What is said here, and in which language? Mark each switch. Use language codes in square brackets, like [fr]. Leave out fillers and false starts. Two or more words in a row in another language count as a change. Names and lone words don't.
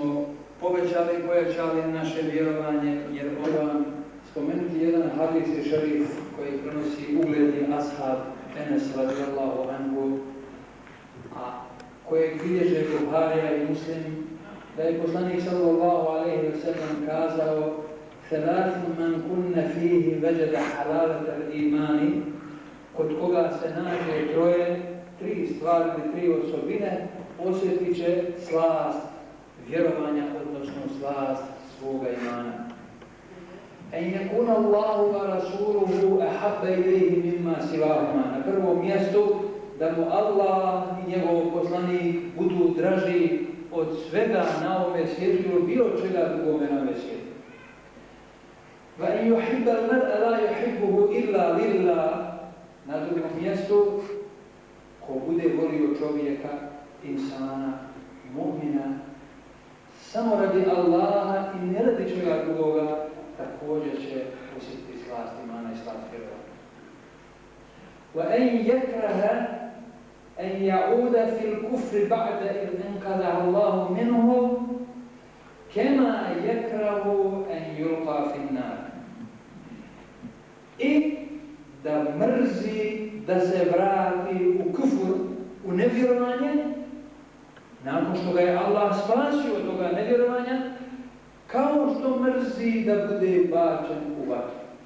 [bs] povećali i pojačali naše vjerovanje, jer moram spomenuti jedan hadis i šerif koji prenosi ugledni ashab Enes [ar] رضي الله عنه, [bs] a kojeg bilježe Buharija i Muslim, da je poslanik [ar] صلى الله عليه وسلم [bs] kazao: [ar] "ثلاث من كن فيه وجد حلاوة الإيمان", [bs] kod koga se nađe troje, tri stvari, tri osobine, osjetit će slast vjerovanja, odnosno slast svoga imana. [ar] أن يكون الله ورسوله أحب إليه مما سواهما. [bs] Na prvom mjestu da mu Allah i njegov poslanik budu draži od svega na ovome svijetu ili bilo čega drugome na ovome svijetu. [ar] وأن يحب المرء لا يحبه إلا لله. [bs] Na drugom mjestu ko bude volio čovjeka, insana, mu'mina, samo radi Allaha i ne radi čega drugoga, također će osjetiti slast imana i slast [ar] وأن يكره أن يعود في الكفر بعد إذ انقذه الله منه كما يكره أن يلقى في النار. [bs] I da mrzi da se vrati u kufur, u nevjerovanje, nakon što ga je Allah spasio od toga nevjerovanja, kao što mrzi da bude bačen u vatru.